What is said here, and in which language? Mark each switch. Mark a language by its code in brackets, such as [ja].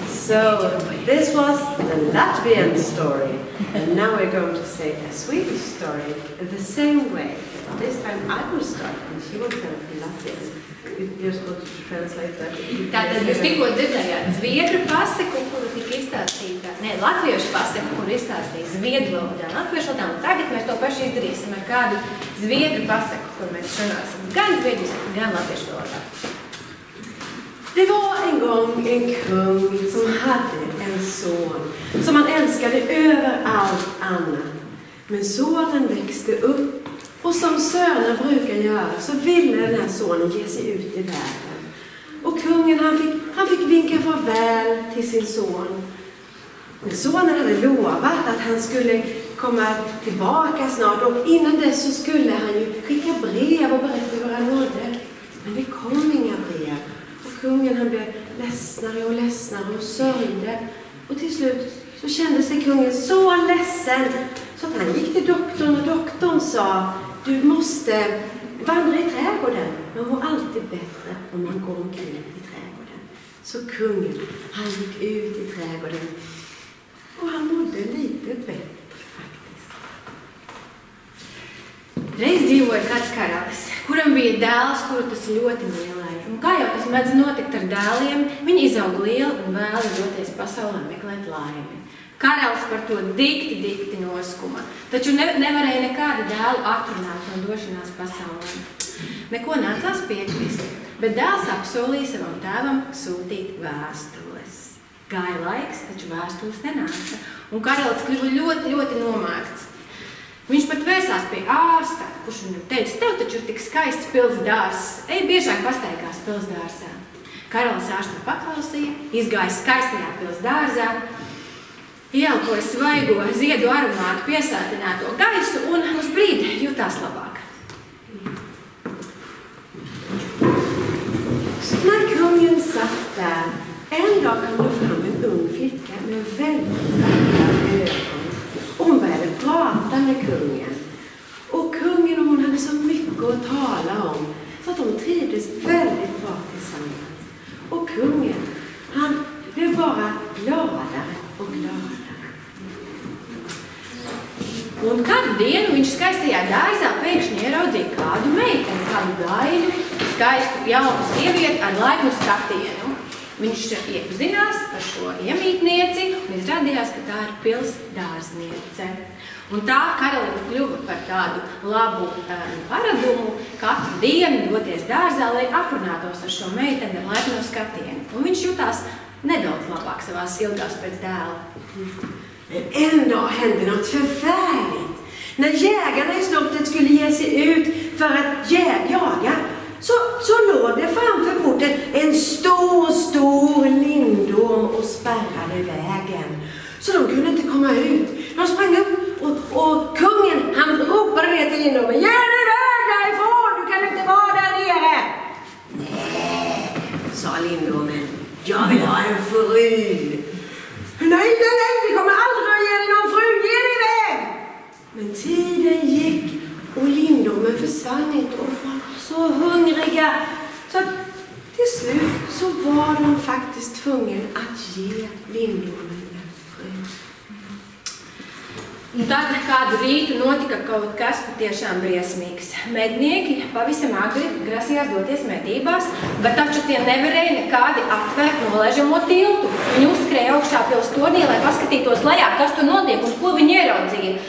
[en] So this was the Latvian story, and now we're going to say a Swedish story in the same way. This time I will start, and she will tell Latvian. You're supposed to translate that. [lv] Tātad jūs tikko dzirdējāt zviedru pasaku, kuru tika izstāstīta, latviešu pasaku, kuru izstāstīja zviedru valodā, latviešu valodā, un tagad mēs to pašu izdarīsim ar kādu zviedru pasaku, kur mēs runāsim gan zviedriski, gan latviešu valodā. [sv] Det var en gång en kung som hade en son som han älskade över allt annat. Men sonen växte upp och som söner brukar göra så ville den här sonen ge sig ut i världen. Och kungen han fick vinka farväl till sin son. Men sonen hade lovat att han skulle komma tillbaka snart och innan dess så skulle han ju skicka brev och berätta hur han mådde. Men det kom inga brev. Kungen han blev ledsnare och sörjde. Och till slut så kände sig kungen så ledsen så att han gick till doktorn och doktorn sa: du måste vandra i trädgården. Man mår alltid bättre om man går omkring i trädgården. Så kungen han gick ut i trädgården och han mådde lite bättre faktiskt. [lv] Reiz dzīvoja kāds karalis, kuram bija dēls, kuru tas ļoti mīlēja. Un kā jau tas mēdz notikt ar dēliem, viņi izauga lieli un vēlas doties pasaulē meklēt laimi. Karalis par to dikti noskuma, taču nevarēja nekādu dēlu atrunāt no došanās pasaulē. Neko nācās piekrist, bet dēls apsolīja savam tēvam sūtīt vēstules. Gāja laiks, taču vēstules nenāca, un karalis kļuva ļoti nomākts. Viņš pat vērsās pie ārsta, kurš viņam teica: tev taču ir tik skaists pilsdārs, ej biežāk pastaigās pilsdārsā. Karalis ārstu paklausīja, izgāja skaistajā pilsdārzā, ieelpoja svaigo ziedu aromātu piesātināto gaisu un uz brīdi jutās labāk. [sv] När kungen satt där, en dag kom det fram en ung flicka med väldigt vackra ögon. Och hon började prata med kungen. Och kungen och hon hade så mycket att tala om så att de trivdes väldigt bra tillsammans. Och kungen, han blev bara gladare och gladare. [lv] Un kādu dienu viņš skaistajā dārzā pēkšņi ieraudzīja kādu meiteni, kādu gaiļu, skaistu jaunu sievieti ar laipnu skatienu. Viņš iepazinās ar šo iemītnieci un izrādījās, ka tā ir pilsdārzniece. Un tā karalim kļuva par tādu labu paradumu katru dienu doties dārzā, lai aprunātos ar šo meiteni ar laipno skatienu. Un viņš jutās nedaudz labāk savās ilgās pēc dēla. [sv] Men en dag hände något förfärligt. När jägarna i slottet skulle ge sig ut för att jaga så låg det framför porten en stor lindorm och spärrade vägen. Så de kunde inte komma ut. De sprang upp och kungen han ropade ner till lindormen: ge dig iväg därifrån, du kan inte vara där nere. Nej, sa lindormen, jag vill ha en fru. Nej, vi kommer aldrig att ge dig någon fru, ge dig iväg. Men tiden gick och lindormen försvann inte och folk var så hungriga så att till slut så var de faktiskt tvungen att ge lindormen en fru. [lv] Un tad kādu rītu notika kaut kas patiešām briesmīgs. Mednieki pavisam agri grasījās doties medībās, bet taču tie nevarēja nekādi aptvērt nolaižamo tiltu. Viņi uzskrēja augšā pils tornī, lai paskatītos lejā, kas tur notiek un ko viņi ieraudzīja.